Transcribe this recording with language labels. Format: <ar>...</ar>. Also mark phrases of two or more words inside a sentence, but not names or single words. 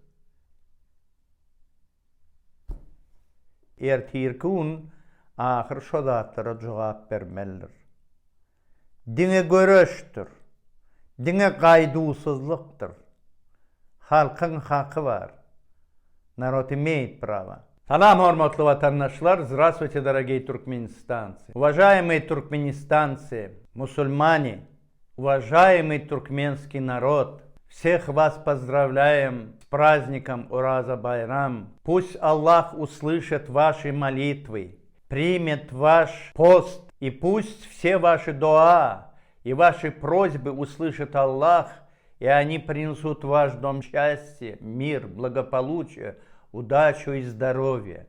<tk>Ertirkun ahir şo zatlara jogap bermelidir. Diňe görüşdür. Diňe gaýdusuzlukdyr. Halkyň haky bar.</tk> <ru>Народ имеет право.</ru> <tk>Салам, hormatly vatandaşlar,</tk> <ru>здравствуйте, дорогие туркменистанцы. Уважаемые туркменистанцы, мусульмане, уважаемый туркменский народ, всех вас поздравляем с праздником Ураза Байрам. Пусть Аллах услышит ваши молитвы, примет ваш пост, и пусть все ваши дуа и ваши просьбы услышит Аллах, и они принесут в ваш дом счастье, мир, благополучие, удачу и здоровье.</ru>